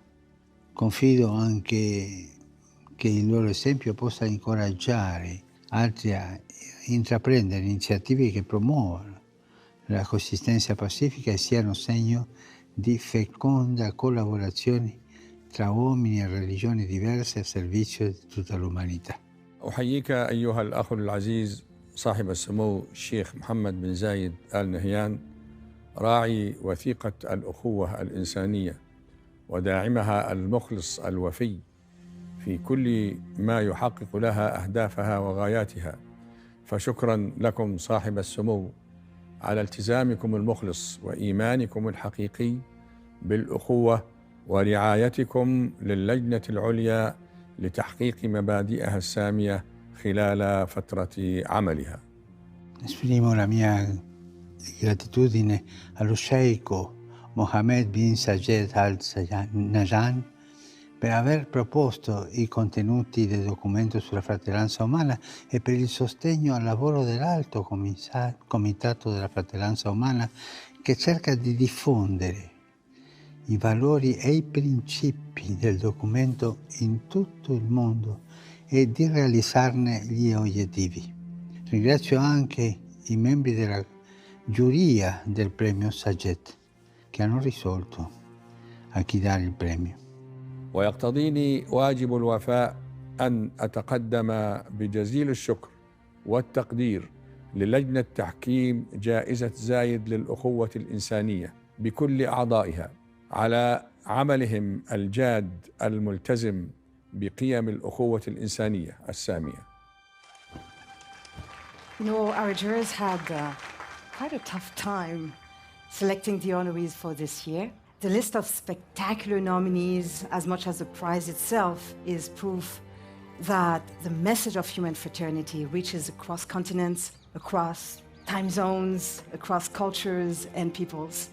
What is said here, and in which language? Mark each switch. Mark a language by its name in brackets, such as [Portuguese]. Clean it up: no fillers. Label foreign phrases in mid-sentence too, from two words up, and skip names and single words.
[Italian] Confido anche che il loro esempio possa incoraggiare altri a intraprendere iniziative che promuovano la coesistenza pacifica e siano segno di feconda collaborazione tra uomini e religioni diverse a servizio di tutta l'umanità. [Arabic] أحييك أيها الأخ العزيز صاحب السمو الشيخ محمد بن زايد آل نهيان، راعي وثيقة الأخوة الإنسانية وداعمها المخلص الوفي في كل ما يحقق لها أهدافها وغاياتها. فشكرا لكم صاحب السمو على التزامكم المخلص وإيمانكم الحقيقي بالأخوة ورعايتكم للجنة العليا لتحقيق مبادئها السامية خلال فترة عملها. [Italian] Esprimo la mia gratitudine allo sceicco Mohammed bin Zayed Al Nahyan per aver proposto i contenuti del documento sulla fratellanza umana e per il sostegno al lavoro dell'Alto Comitato della Fratellanza Umana, che cerca di diffondere i valori e i principi del documento in tutto il mondo e di realizzarne gli obiettivi. Ringrazio anche i membri della giuria del premio El-Tayeb che hanno risolto a chi dare il premio. [Arabic] ويقتضيني واجب الوفاء أن أتقدم بجزيل الشكر والتقدير للجنة تحكيم جائزة زايد للأخوة الإنسانية بكل أعضائها على عملهم الجاد الملتزم بقيم الأخوة الإنسانية السامية. [English] You know, our jurors had quite a tough time selecting the honorees for this year. The list of spectacular nominees, as much as the prize itself, is proof that the message of human fraternity reaches across continents, across time zones, across cultures and peoples.